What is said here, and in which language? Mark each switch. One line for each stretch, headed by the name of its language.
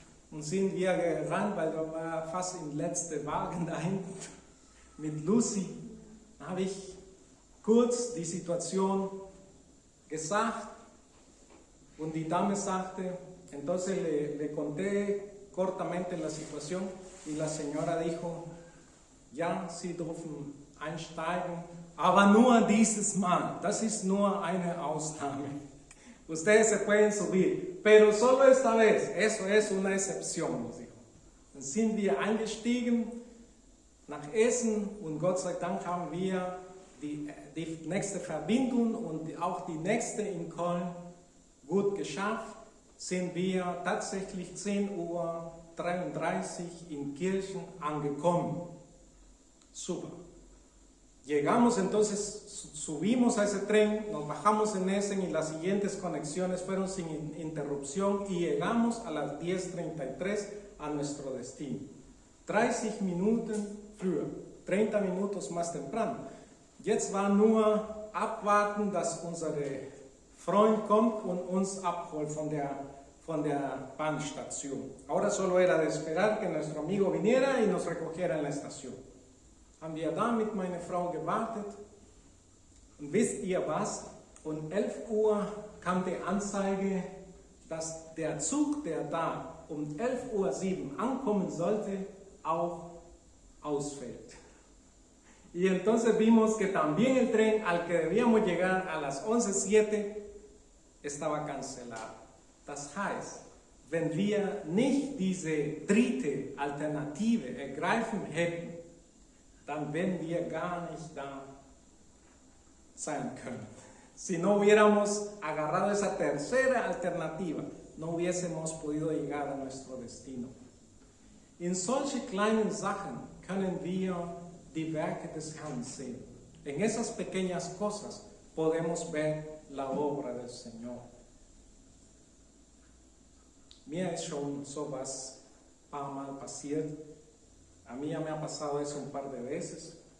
German: Und sind wir gerannt, weil da war fast im letzten Wagen da hinten mit Lucy. Da habe ich kurz die Situation gesagt und die Dame sagte,
Spanish: entonces le conté cortamente la situación y la señora dijo,
German: ja, Sie dürfen einsteigen, aber nur dieses Mal, das ist nur eine Ausnahme.
Spanish: Ustedes se pueden subir, pero solo esta vez, eso es una excepción, nos dijo.
German: Dann sind wir eingestiegen nach Essen und Gott sei Dank haben wir die nächste Verbindung und auch die nächste in Köln gut geschafft. Sind wir tatsächlich 10:33 Uhr in Kirchen angekommen. Super.
Spanish: Llegamos entonces, subimos a ese tren, nos bajamos en Essen y las siguientes conexiones fueron sin interrupción y llegamos a las 10:33 a nuestro destino.
German: 30 Minuten früher,
Spanish: 30 minutos más temprano.
German: Jetzt war nur abwarten, dass unser Freund kommt und uns abholt von der Bahnstation.
Spanish: Ahora solo era de esperar que nuestro amigo viniera y nos recogiera en la estación.
German: Haben wir da mit meiner Frau gewartet und wisst ihr was? Um 11 Uhr kam die Anzeige, dass der Zug, der da um 11:07 Uhr ankommen sollte, auch ausfällt.
Spanish: Y entonces vimos que también el tren al que debíamos llegar a las 11:07 estaba cancelado.
German: Das heißt, wenn wir nicht diese dritte Alternative ergreifen hätten, dann wären wir gar nicht da sein können.
Spanish: Si no hubiéramos agarrado esa tercera alternativa, no hubiésemos podido llegar a nuestro destino.
German: In solche kleinen Sachen können wir die Werke des Herrn sehen.
Spanish: En esas pequeñas cosas podemos ver la obra del Señor.
German: Mir ist schon sowas ein paar Mal passiert.
Spanish: A mí ya me ha pasado eso un par de veces.